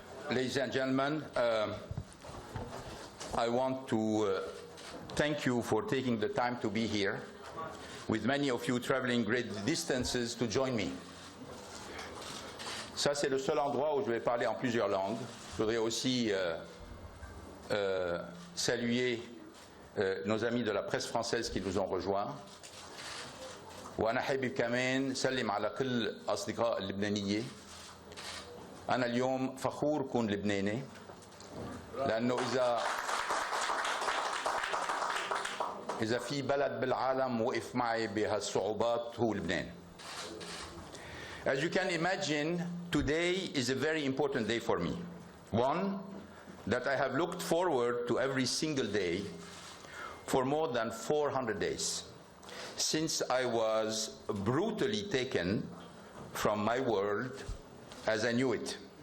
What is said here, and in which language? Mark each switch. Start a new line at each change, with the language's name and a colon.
English: Ladies and gentlemen, I want to thank you for taking the time to be here, with many of you traveling great distances to join me.
French: Ça, c'est le seul endroit où je vais parler en plusieurs langues. Je voudrais aussi saluer nos amis de la presse française qui nous ont rejoints.
Arabic: وأنا حابب كمان سلم على كل أصدقاء اللبنانية. أنا اليوم فخور كون لبناني، لأنه إذا في بلد بالعالم وقف معي بهالصعوبات هو لبنان.
English: As you can imagine, today is a very important day for me. One, that I have looked forward to every single day for more than 400 days. Since I was brutally taken from my world as I knew it.